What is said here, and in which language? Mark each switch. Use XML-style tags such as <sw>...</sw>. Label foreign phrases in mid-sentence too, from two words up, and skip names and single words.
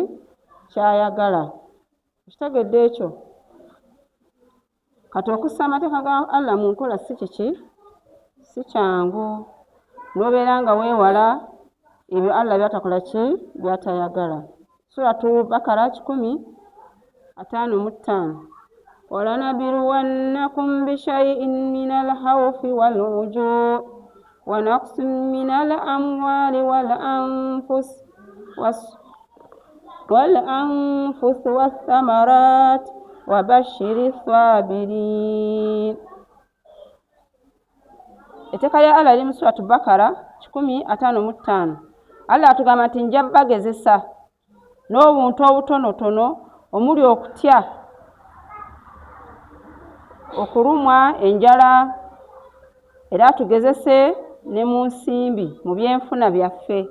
<lg>Kyayagala. Kitegedde ekyo. Kati okussa amateeka ga Allah mu nkola si kiki? Si kyangu. N'obeera nga weewala ebyo Allah byatakola ki? Byatayagala. Suratu Bakara 155.</lg> <ar>وَلَنَبْلُوَنَّكُمْ بِشَيْءٍ مِّنَ الْخَوْفِ وَالْجُوعِ وَنَقْصٍ مِّنَ الْأَمْوَالِ وَالْأَنفُسِ وَالثَّمَرَاتِ وَبَشِّرِ الصَّابِرِينَ.</ar> <lg>Etteeka lya Allah liri mu Suratu Bakara 155. Allah atugamba nti nja bagezesa n'obuntu obutonotono omuli okutya, okulumwa, enjala, era tugezese ne mu nsimbi mu byenfuna byaffe.</lg>